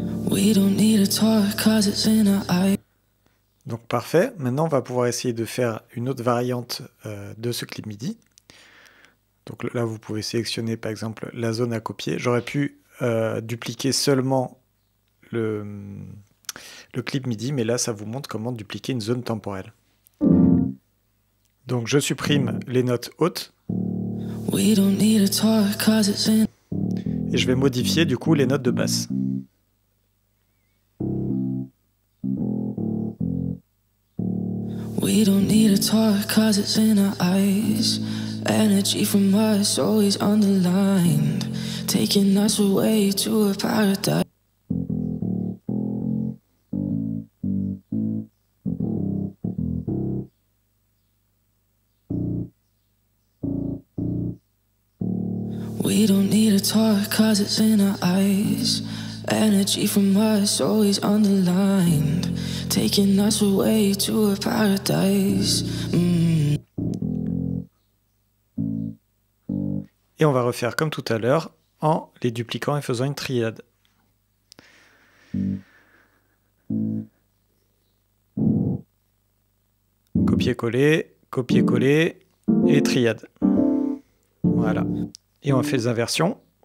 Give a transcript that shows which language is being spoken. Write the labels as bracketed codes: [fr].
[en] We don't need to talk 'cause it's in our eyes. [fr] Donc parfait, maintenant on va pouvoir essayer de faire une autre variante de ce clip MIDI. Donc là vous pouvez sélectionner par exemple la zone à copier. J'aurais pu dupliquer seulement le clip MIDI, mais là ça vous montre comment dupliquer une zone temporelle. Donc je supprime les notes hautes. [en] We don't need to talk 'cause it's in. [fr] Et je vais modifier du coup les notes de basse. [en] We don't need to talk 'cause it's in our eyes. Energy from us always underlined, taking us away to a paradise. We don't need to talk 'cause it's in our eyes. Energy from us always underlined, taking us away to a paradise. [fr] Et on va refaire comme tout à l'heure en les dupliquant et faisant une triade. Copier-coller, copier-coller et triade. Voilà. Et on fait des inversions.